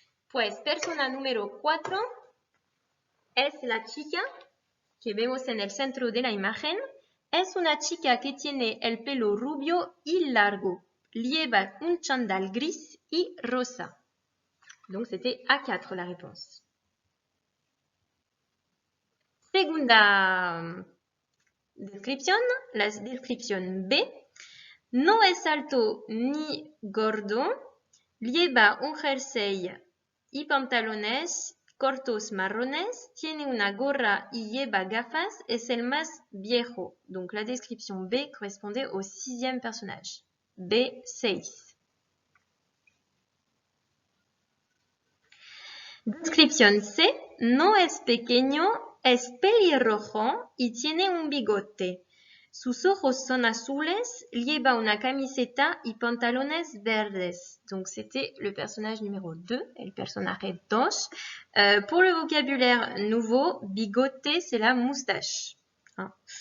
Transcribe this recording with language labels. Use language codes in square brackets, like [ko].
[es] Pues persona número 4 es la chica que vemos en el centro de la imagen. Es una chica que tiene el pelo rubio y largo. Lleva un chándal gris y rosa. [fr] Donc c'était A4 la réponse. [es] Segunda descripción, la descripción B. No es alto ni gordo. Lleva un jersey y pantalones cortos marrones, tiene una gorra y lleva gafas, es el más viejo. [fr] Donc la description B correspondait au 6e personnage. B6. [es] Descripción C. No es pequeño, es pelirrojo y tiene un bigote. Sus ojos son azules, lleva una camiseta y pantalones verdes. [fr] Donc c'était le personnage numéro 2, [es] el personaje 2. [fr] Pour le vocabulaire nouveau, bigote, c'est la moustache. Hein.